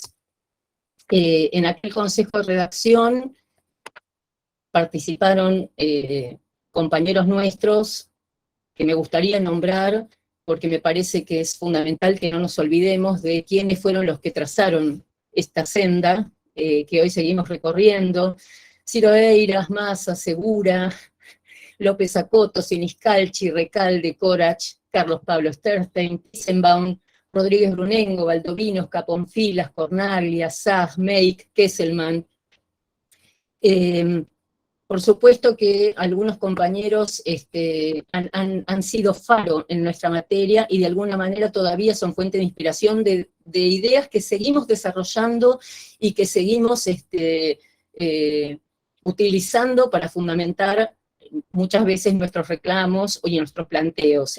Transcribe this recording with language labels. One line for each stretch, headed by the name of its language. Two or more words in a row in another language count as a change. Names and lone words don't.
Spanish: En aquel consejo de redacción participaron compañeros nuestros que me gustaría nombrar, porque me parece que es fundamental que no nos olvidemos de quiénes fueron los que trazaron esta senda que hoy seguimos recorriendo. Ciro Eiras, Massa, Segura, López Acoto, Siniscalchi, Recalde, Corach, Carlos Pablo Sternstein, Eisenbaum, Rodríguez Brunengo, Valdovinos, Caponfilas, Cornaglia, Sach, Meik, Kesselman. Por supuesto que algunos compañeros han sido faro en nuestra materia y de alguna manera todavía son fuente de inspiración de ideas que seguimos desarrollando y que seguimos utilizando para fundamentar muchas veces nuestros reclamos y nuestros planteos.